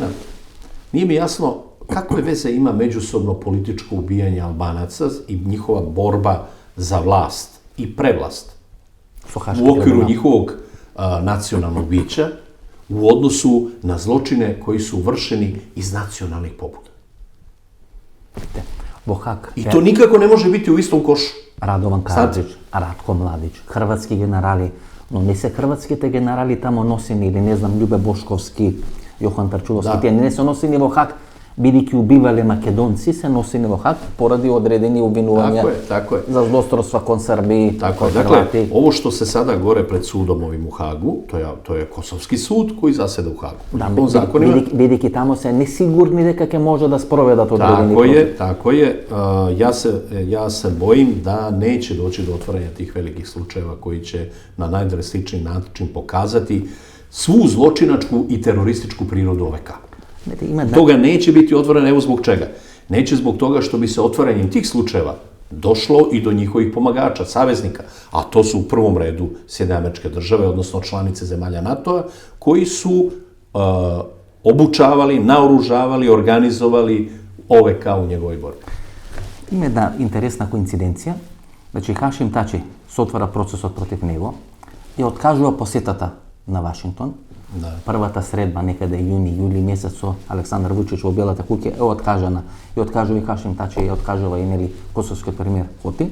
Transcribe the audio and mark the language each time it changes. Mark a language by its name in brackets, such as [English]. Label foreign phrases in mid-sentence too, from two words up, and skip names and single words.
[Serbian] Nije mi jasno kakve veze ima međusobno političko ubijanje Albanaca i njihova borba za vlast i prevlast u okviru njihovog nacionalnog bića u odnosu na zločine koji su vršeni iz nacionalnih pobuda. I to nikako ne može biti u istom košu. [Macedonian] Радован Караджич, Ratko Mladić, хрватски генерали, но не се хрватските генерали тамо носени или не знам Љубе Бошковски, Јохан Тарчуловски, тие не се носени во Хаг, бидејќи убивале македонци, се носени во Хаг поради одредени обвинувања за злосторства кон Срби, кон Хрвати. [Serbian] Dakle, ovo što se sada gore pred sudom ovim u Hagu, to je Kosovski sud koji zaseda u Hagu. [Macedonian] Бидејќи тамо се несигурни дека ќе може да спроведат одредени [Serbian] procesi. Tako je. Ja se bojim da neće doći do otvaranja tih velikih slučajeva koji će na najdrastičniji način pokazati svu zločinačku i terorističku prirodu OVK. Toga neće biti otvoreno, evo zbog čega. Neće zbog toga što bi se otvaranjem tih slučajeva došlo i do njihovih pomagača, saveznika, a to su u prvom redu Sjedinjene Američke Države, odnosno članice zemalja NATO-a, koji su obučavali, naoružavali, organizovali OVK u njegovoj borbi. [Macedonian] Има една интересна коинциденција, значи Хашим Тачи се отвара процесот против него и откажува посетата на Вашингтон. Првата средба некаде јуни-јули месец со Александар Вучич во Белата куќа е откажана. И откажува и Хашим Тачи, и откажува и нели косовскиот премиер Хоти.